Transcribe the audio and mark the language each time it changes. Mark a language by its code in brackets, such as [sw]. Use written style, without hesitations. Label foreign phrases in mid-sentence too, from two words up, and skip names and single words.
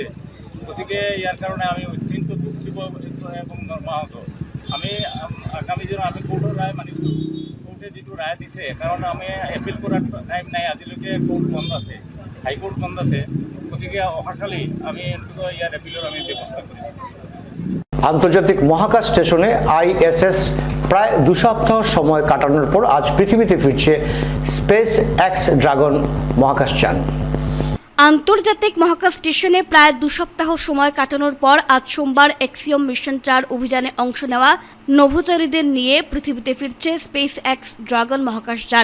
[as] গতিকে ইয়াৰ কাৰণে আমি অত্যন্ত দুখিত এবং মৰ্মাহত। আমি আগামী দিনত আমি কোৰ্টৰ ৰায় মানিছোঁ, কোৰ্টে যিটো ৰায় দিছে, কাৰণ আমি এপিল কৰাৰ টাইম নাই, আজিলৈকে কোৰ্ট বন্ধ আছে, হাইকোৰ্ট বন্ধ আছে। গতিকে অহাকালি আমি ইয়াৰ এপিলৰ আমি ব্যৱস্থা কৰিম। [bn] আন্তর্জাতিক মহাকাশ স্টেশনে আইএসএস প্রায় 2 সপ্তাহ সময় কাটানোর পর আজ পৃথিবীতে ফিরছে স্পেস এক্স ড্রাগন মহাকাশযান। আন্তর্জাতিক মহাকাশ স্টেশনে প্রায় 2 সপ্তাহ সময় কাটানোর পর আজ সোমবার এক্সিওম মিশন 4 অভিযানে অংশ নেওয়া নভোচারীদের নিয়ে পৃথিবীতে ফিরছে স্পেস এক্স ড্রাগন মহাকাশযান।